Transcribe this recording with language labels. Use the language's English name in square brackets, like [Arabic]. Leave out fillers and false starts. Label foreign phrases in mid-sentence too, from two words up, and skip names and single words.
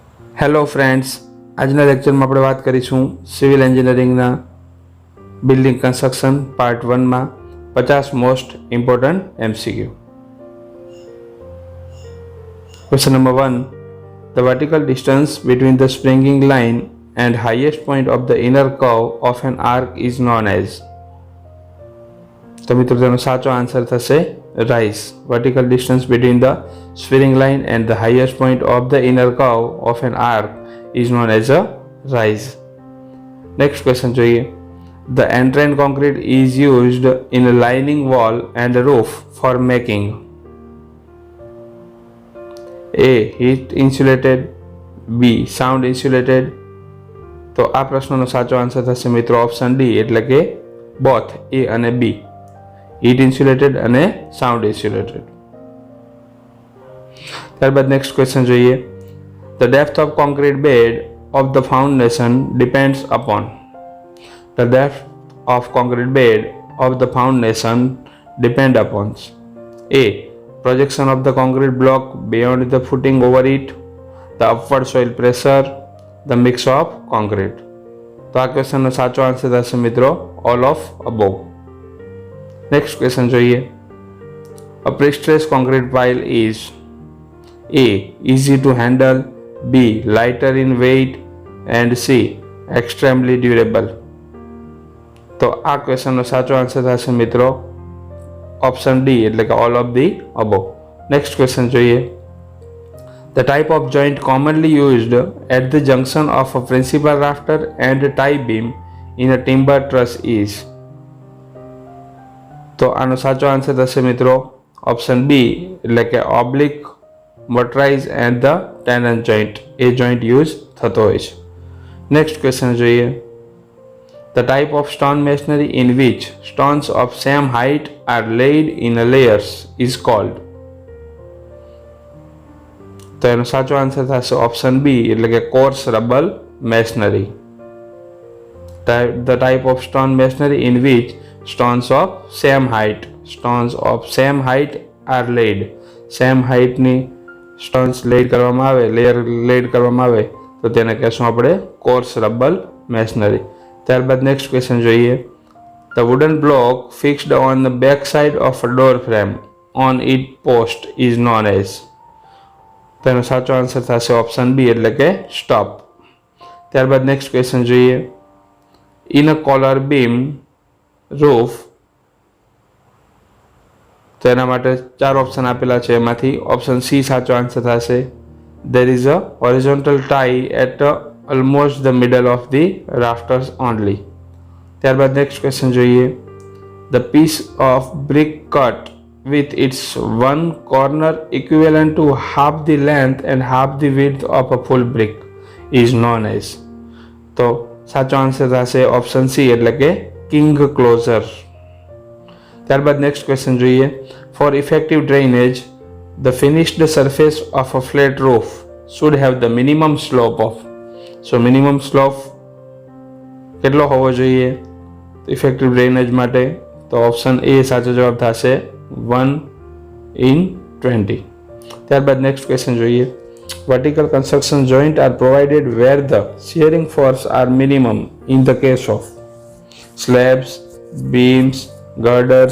[English] hello friends, [Gujarati] આજના લેક્ચરમાં આપણે વાત કરીશું [English] civil engineeringના building construction part 1માં [Gujarati] 50 [English] most important MCQ. Question number 1. The vertical distance between the springing line and highest point of the inner curve of an arc is known as. [Gujarati] તો મિત્રો તેનો સાચો આન્સર થશે rise. [English] Vertical distance between the spring line and the highest point of the inner curve of an arc is known as a rise. Next question જોઈએ. The entrant concrete is used in a lining wall and a roof for making A. Heat insulated, B. Sound insulated. [Gujarati] તો આ પ્રશ્નનો સાચો આન્સર થશે મિત્રો [English] option D [Gujarati] એટલે કે [English] both A [Gujarati] અને B. [English] heat insulated અને sound insulated. [Gujarati] ત્યારબાદ [English] next question [Gujarati] જોઈએ. [English] The depth of concrete bed of the foundation depends upon. The depth of concrete bed of the foundation depend upon A. Projection of the concrete block beyond the footing over it, the upward soil pressure, the mix of concrete. [Gujarati] તો આ ક્વેશ્ચનનો સાચો આન્સર થશે મિત્રો [English] all of above. next question જોઈએ. A pre-stressed concrete pile is A. Easy to handle, B. Lighter in weight and C. Extremely durable. [Gujarati] તો આ ક્વેશ્ચનનો સાચો આન્સર થશે મિત્રો [English] option D [Gujarati] એટલે કે [English] all of the above. next question જોઈએ. The type of joint commonly used at the junction of a principal rafter and a tie beam in a timber truss is. [Gujarati] તો આનો સાચો આન્સર થશે મિત્રો [English] option B [Gujarati] એટલે કે [English] oblique, mortise and the tenon joint. [Gujarati] એ [English] joint use [Gujarati] થતો હોય છે. [English] next question [Gujarati] જોઈએ. [English] The type of stone masonry in which stones of same height are laid in a layers is called. [Gujarati] તો એનો સાચો આન્સર થશે [English] option B [Gujarati] એટલે કે [English] coursed rubble masonry. The type of stone masonry in which stones of same height are laid. same heightની stones laid [Gujarati] કરવામાં આવે, [English] layer laid [Gujarati] કરવામાં આવે તો તેને કહેશું આપણે [English] coursed rubble masonry. [Gujarati] ત્યારબાદ [English] next question [Gujarati] જોઈએ. [English] The wooden block fixed on the back side of a door frame on it post is known as. [Gujarati] તેનો સાચો આન્સર થશે [English] option B [Gujarati] એટલે કે સ્ટોપ. [English] ત્યારબાદ next question જોઈએ. In a collar beam roof. [Gujarati] તો એના માટે 4 ઓપ્શન આપેલા છે, એમાંથી [English] option C [Gujarati] સાચો આન્સર થશે. [English] there is a horizontal tie at almost the middle of the rafters only. [Gujarati] ત્યારબાદ [English] next question [Gujarati] જોઈએ. [English] The piece of brick cut with its one corner equivalent to half the length and half the width of a full brick is known as. [Gujarati] તો સાચો આન્સર થશે [English] option C [Gujarati] એટલે કે [English] king closer. [Gujarati] ત્યારબાદ [English] next question [Gujarati] જોઈએ. [English] For effective drainage, the finished surface of a flat roof should have the minimum slope of. so minimum slope કેટલો હોવો જોઈએ effective drainage માટે? [Gujarati] તો [English] option A [Gujarati] સાચો જવાબ થશે 1:20. ત્યારબાદ [English] next question [Gujarati] જોઈએ. [English] Vertical construction joints are provided where the shearing forces are minimum in the case of slabs, beams, girders.